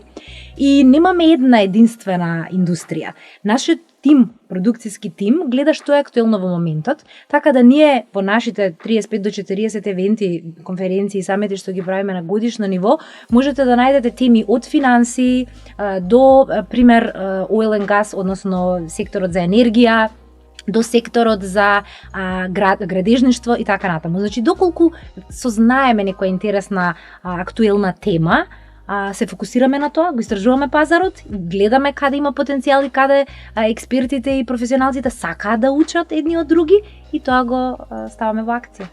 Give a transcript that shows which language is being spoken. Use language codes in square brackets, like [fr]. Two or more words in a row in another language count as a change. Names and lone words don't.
[mk] И немаме една единствена индустрија. Нашиот тим, продукцијски тим, гледа што е актуелно во моментот, така да ние во нашите 35 до 40 евенти, конференции и самити што ги правиме на годишно ниво, можете да најдете теми од финансии до пример [en] oil and gas, [mk] односно секторот за енергија, до секторот за градежништво и така натаму. Значи, доколку сознаеме некоја интересна актуелна тема, се фокусираме на тоа, го истражуваме пазарот, гледаме каде има потенцијал и каде експертите и професионалците сакаат да учат едни од други и тоа го ставаме во акција.